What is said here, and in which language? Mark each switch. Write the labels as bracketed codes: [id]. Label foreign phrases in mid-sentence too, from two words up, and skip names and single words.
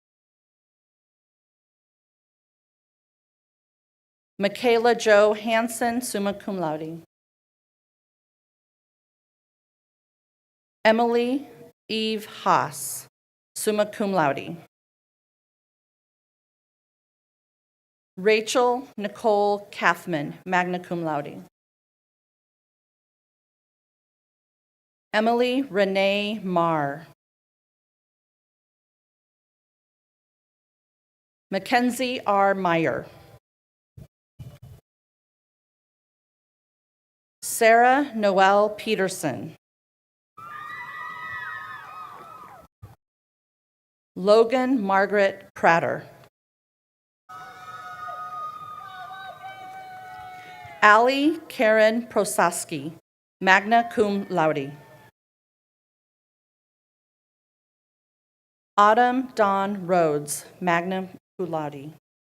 [en] Michaela Jo Hansen, [la] summa cum laude. [en] Emily Eve Haas, [la] summa cum laude. [en] Rachel Nicole Kathman, [la] magna cum laude. [en] Emily Renee Marr. Mackenzie R. Meyer. Sarah Noel Peterson. Logan Margaret Prater. Allie Karen Prosaski, [la] magna cum laude. [en] Autumn Dawn Rhodes, [la] magna cum laude.